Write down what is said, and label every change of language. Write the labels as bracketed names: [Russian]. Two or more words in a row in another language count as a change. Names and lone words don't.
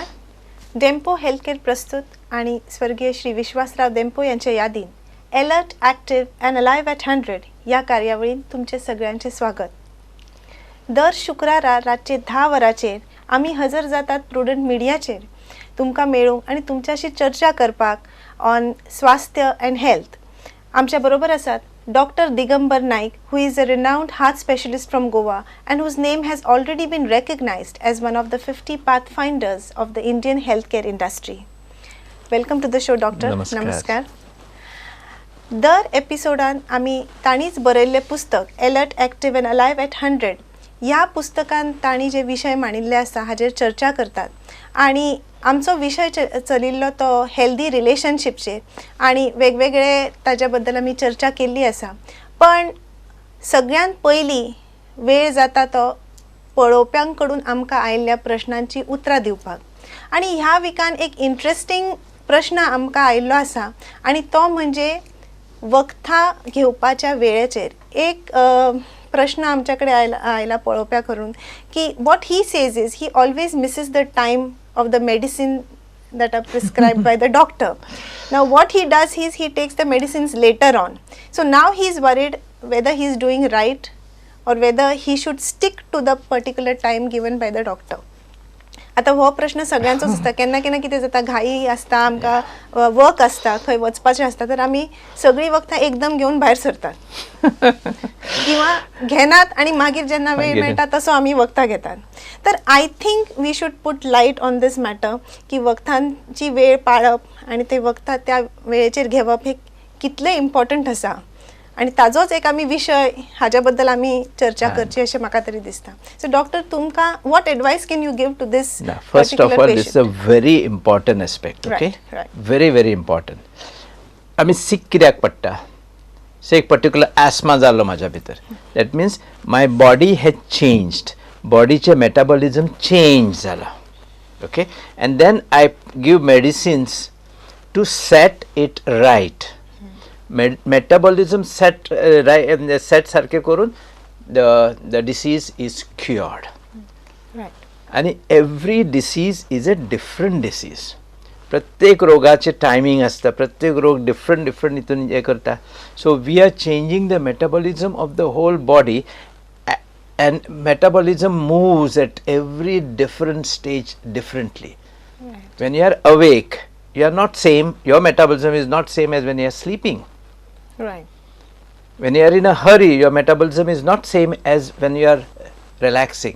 [Konkani] डेम्पो हेल्थकेअर प्रस्तुत आणि स्वर्गीय श्री विश्वासराव डेम्पो यांच्या यादीन अलर्ट, ॲक्टिव्ह अँड अलाइव्ह ॲट 100 या कार्यावळीन तुमचे सगळ्यांचे स्वागत. दर शुक्रारा रातचे 10 वरांचेर आम्ही हजर जातात प्रुडंट मिडियाचेर तुमकां मेळूंक आनी तुमच्याशी चर्चा करपाक ऑन स्वास्थ्य [English] and health. [Konkani] आमच्या बरोबर आसात Dr. [English] Digambar Naik, who is a renowned heart specialist from Goa and whose name has already been recognized as one of the 50 pathfinders of the Indian healthcare industry. Welcome to the show, Doctor. [Konkani] Namaskar. दर एपिसोडान आमी ताणीच बरयल्लें पुस्तक अलर्ट, ॲक्टिव्ह अँड अलाइव्ह ॲट 100 ह्या पुस्तकान ताणी जे विशय मांडिल्ले आसा हाजेर चर्चा करतात. आणि आमचो विशय चलिल्लो तो हेल्दी रिलेशनशिपचेर आणि वेगवेगळे ताज्या बद्दल आमी चर्चा केल्ली आसा. पण सगळ्यात पयलीं वेळ जाता तो पळोवप्यां कडून आमकां आयिल्ल्या प्रश्नांची उतरां दिवपाक. आणि ह्या विकान एक इंट्रस्टिंग प्रश्न आमकां आयिल्लो आसा आणि तो म्हणजे वखदां घेवपाच्या वेळेचेर. एक प्रश्न आमच्याकडे आयला पळोवप्या करून की [English] what he says is he always misses the time of the medicine that are prescribed by the doctor. Now what he does is he takes the medicines later on. So now he is worried whether he is doing right or whether he should stick to the particular time given by the doctor. [Konkani] आता हो प्रश्न सगळ्यांचोच आसता. केन्ना केन्ना कितें जाता, घाई आसता, आमकां वर्क आसता, खंय वचपाचें आसता, तर आमी सगळीं वखदां एकदम घेवन भायर सरतात किंवा घेनात आणि मागीर जेन्ना वेळ मेळटा तसो आमी वखदां घेतात. तर [English] I think we should put light on this matter [Konkani] की वखदांची वेळ पाळप आणि ते वखदां त्या वेळेचेर घेवप हे कितले इम्पॉर्टंट आसा आणि ताजोच एक आमी विशय हाज्या बद्दल आमी चर्चा करची अशें म्हाका तरी दिसता. [English] so doctor, तुमकां what advice can you give to this? First of all, this is a very important aspect. Okay, right. Very important. [Konkani] आमी सीक कित्याक पडटा? [English] सो एक पर्टिक्युलर एस्मा [Konkani] जाल्लो म्हाज्या भितर. [English] that means my body has changed. [Konkani] बॉडीचे मेटाबॉलिझम चेंज जाला. [English] okay, and then I give medicines to set it right. मेटाबॉलिझम सेट [Konkani] सारखे करून [English] the disease is cured. Right. आणि every disease is a different disease. [Konkani] प्रत्येक रोगाचे टायमिंग आसता, प्रत्येक रोग डिफरंट हितून हे करता. [English] so we are changing the metabolism of the whole body and metabolism moves at every different stage differently. Right. When you are awake, you are not same, your metabolism is not same as when you are sleeping. Right. When you are in a hurry, your metabolism is not same as when you are relaxing.